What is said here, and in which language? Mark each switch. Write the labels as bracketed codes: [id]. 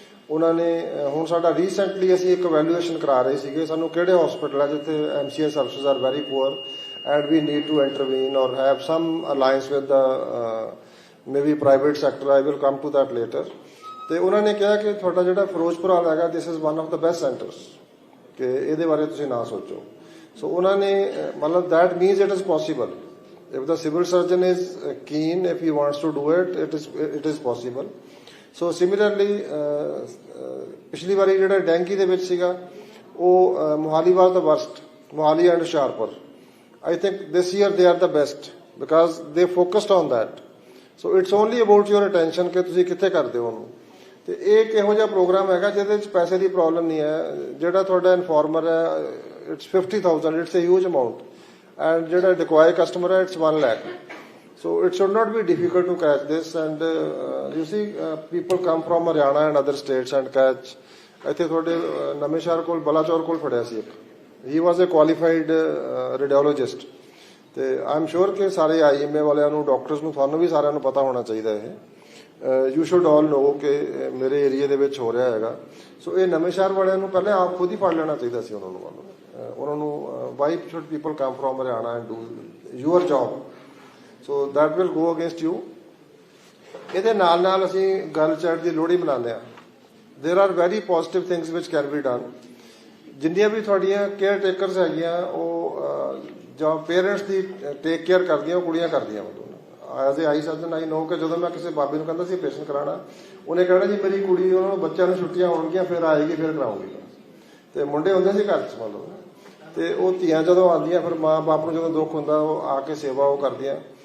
[pa] ਉਹਨਾਂ ਨੇ ਹੁਣ ਸਾਡਾ ਰੀਸੈਂਟਲੀ ਅਸੀਂ ਇੱਕ ਵੈਲੂਏਸ਼ਨ ਕਰਾ ਰਹੇ ਸੀਗੇ, ਸਾਨੂੰ ਕਿਹੜੇ ਹਸਪੀਟਲ ਹੈ ਜਿੱਥੇ [en] MCA services are very poor and we need to intervene or have some alliance with the maybe private sector. I will come to that later. [pa] ਤੇ ਉਹਨਾਂ ਨੇ ਕਿਹਾ ਕਿ ਤੁਹਾਡਾ ਜਿਹੜਾ ਫਿਰੋਜ਼ਪੁਰ ਵਾਲਾ ਹੈਗਾ, [en] this is one of the best centres, [pa] ਕਿ ਇਹਦੇ ਬਾਰੇ ਤੁਸੀਂ ਨਾ ਸੋਚੋ. ਸੋ ਉਹਨਾਂ ਨੇ ਮਤਲਬ [en] That means it is possible. if the civil surgeon is keen, if he wants to do it, it is possible. [pa] So similarly ਪਿਛਲੀ ਵਾਰੀ ਜਿਹੜਾ ਡੈਂਗੀ ਦੇ ਵਿੱਚ ਸੀਗਾ ਉਹ Mohali [en] was the worst, [pa] Mohali and Hoshiarpur. [en] I think this year they are the best because they focused on that. So it's only about your attention [pa] ਕਿ ਤੁਸੀਂ ਕਿੱਥੇ ਕਰਦੇ ਹੋ ਉਹਨੂੰ. ਤੇ ਇਹ ਇੱਕ ਇਹੋ ਜਿਹਾ ਪ੍ਰੋਗਰਾਮ ਹੈਗਾ ਜਿਹਦੇ ਵਿੱਚ ਪੈਸੇ ਦੀ ਪ੍ਰੋਬਲਮ ਨਹੀਂ ਹੈ. ਜਿਹੜਾ ਤੁਹਾਡਾ ਇਨਫੋਰਮਰ ਹੈ, [en] it's 50,000, it's a huge amount. And ਜਿਹੜਾ decoy customer ਹੈ, it's 1 lakh. So it should not be difficult to catch this. And you see people come from Haryana and other states and catch. [pa] ਇੱਥੇ ਤੁਹਾਡੇ ਨਵੇਂ ਸ਼ਹਿਰ ਕੋਲ ਬਲਾਚੌਰ ਕੋਲ ਫੜਿਆ ਸੀ ਇੱਕ. [en] He was a qualified radiologist. [pa] ਤੇ [en] I'm sure [pa] ਕਿ ਸਾਰੇ IMA ਵਾਲਿਆਂ ਨੂੰ, ਡਾਕਟਰਸ ਨੂੰ, ਤੁਹਾਨੂੰ ਵੀ ਸਾਰਿਆਂ ਨੂੰ ਪਤਾ ਹੋਣਾ ਚਾਹੀਦਾ ਇਹ. [en] You should all know [pa] ਕਿ ਮੇਰੇ ਏਰੀਏ ਦੇ ਵਿੱਚ ਹੋ ਰਿਹਾ ਹੈਗਾ. ਸੋ ਇਹ ਨਵੇਂ ਸ਼ਹਿਰ ਵਾਲਿਆਂ ਨੂੰ ਪਹਿਲੇ ਆਪ ਖੁਦ ਹੀ ਫੜ ਲੈਣਾ ਚਾਹੀਦਾ ਸੀ ਉਹਨਾਂ ਨੂੰ. ਉਹਨਾਂ ਨੂੰ [en] why should people come from Haryana and do your job? So that will go against you. [pa] ਇਹਦੇ ਨਾਲ ਨਾਲ ਅਸੀਂ ਗਰਲ ਚਾਈਲਡ ਦੀ ਲੋਹੜੀ ਮਨਾਉਂਦੇ ਹਾਂ. [en] There are very positive things which can be done. [pa] ਜਿੰਨੀਆਂ ਵੀ ਤੁਹਾਡੀਆਂ ਕੇਅਰ ਟੇਕਰਸ ਹੈਗੀਆਂ ਉਹ ਜਾਂ ਪੇਰੈਂਟਸ ਦੀ ਟੇਕ ਕੇਅਰ ਕਰਦੀਆਂ ਉਹ ਕੁੜੀਆਂ ਕਰਦੀਆਂ. [en] as a eye surgeon I know [pa] ਕਿ ਜਦੋਂ ਮੈਂ ਕਿਸੇ ਬਾਬੇ ਨੂੰ ਕਹਿੰਦਾ ਸੀ ਆਪਰੇਸ਼ਨ ਕਰਾਉਣਾ, ਉਹਨੇ ਕਹਿਣਾ ਜੀ ਮੇਰੀ ਕੁੜੀ, ਉਹਨਾਂ ਨੂੰ ਬੱਚਿਆਂ ਨੂੰ ਛੁੱਟੀਆਂ ਹੋਣਗੀਆਂ ਫਿਰ ਆਏਗੀ ਫਿਰ ਕਰਾਉਂਗੀ. ਤੇ ਮੁੰਡੇ ਹੁੰਦੇ ਸੀ ਘਰ 'ਚ ਮਤਲਬ, ਤੇ ਉਹ ਧੀਆਂ ਜਦੋਂ ਆਉਂਦੀਆਂ ਫਿਰ ਮਾਂ ਬਾਪ ਨੂੰ ਜਦੋਂ ਦੁੱਖ ਹੁੰਦਾ ਉਹ ਆ ਕੇ ਸੇਵਾ ਉਹ ਕਰਦੀਆਂ.